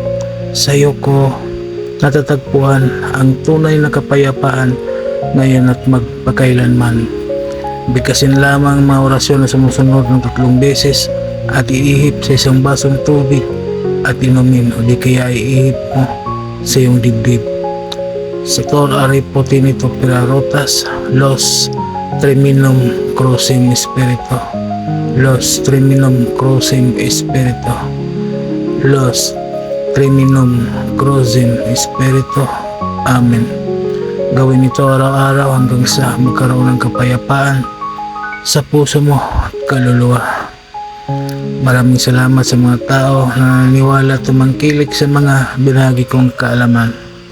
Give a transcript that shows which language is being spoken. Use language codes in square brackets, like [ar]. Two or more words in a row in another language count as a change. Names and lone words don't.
[tl] Sa iyo ko natatagpuan ang tunay na kapayapaan ngayon at magpakailanman. Bigkasin lamang ang mga orasyon na sumusunod ng 3 beses at iihip sa isang basong tubig at inumin o di kaya iihip mo sa iyong dibdib. [la] Sator Aripotinito Pirarotas, Los Terminum Crucem Espiritu, Los Terminum Crucem Espiritu, Los Terminum Crucem Espiritu. Amen. [tl] Gawin ito araw-araw hanggang sa magkaroon ng kapayapaan sa puso mo at kaluluwa. Maraming salamat sa mga tao na naniniwala at tumangkilik sa mga binahagi kong kaalaman.